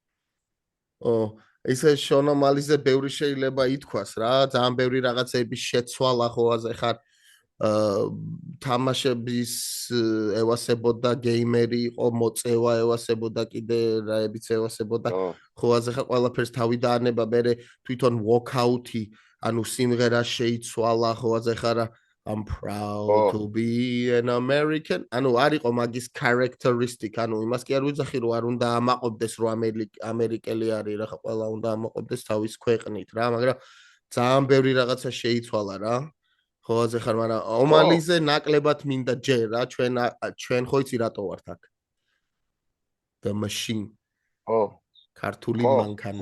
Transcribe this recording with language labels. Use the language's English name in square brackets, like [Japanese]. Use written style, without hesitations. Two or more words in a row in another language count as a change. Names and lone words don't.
[Georgian] ისე შონომალიზე ბევრი შეიძლება ითქვას რა ძალიან ბევრი რაღაცების შეცვალა ხო აზე ხარ თამაშების ევასებოდა გეიმერი იყო მოწევა ევასებოდა კიდე რაებიც ევასებოდა ხო აზე ხარ ყველაფერს თავი დაანება მე თვითონ walkout-ი ანუ სიმღერა შეიცვალა ხო აზე ხარ [English] I'm proud to be an American [Georgian] ანუ არისო მაგის characteristic ანუ იმას კი არ ვიძახი რომ არ უნდა ამაყობდეს რომ ამერიკელი არის რა ყველა უნდა ამაყობდეს თავის ქვეყნით რა მაგრამ ძალიან ბევრი რაღაცა შეიცვალა რა ხო აზე ხარ მაგრამ ომალიზე ნაკლებად მინდა ჯერ რა ჩვენ ხო იცი რატო ვართ აქ The Machine ქართული მანქანა